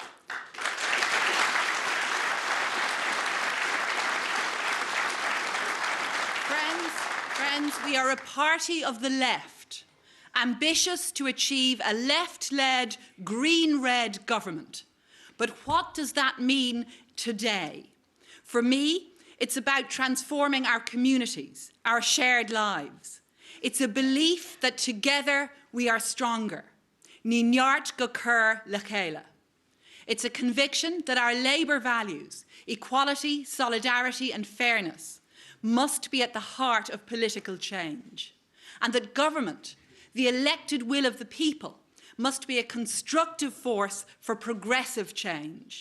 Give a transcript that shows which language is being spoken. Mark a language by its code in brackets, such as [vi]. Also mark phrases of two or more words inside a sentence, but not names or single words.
[en] Friends, we are a party of the left, ambitious to achieve a left-led, green-red government. But what does that mean today? For me, it's about transforming our communities, our shared lives. It's a belief that together we are stronger. [ga] Ní neart go cur le chéile. [en] It's a conviction that our Labour values, equality, solidarity and fairness, must be at the heart of political change. And that government, the elected will of the people, must be a constructive force for progressive change.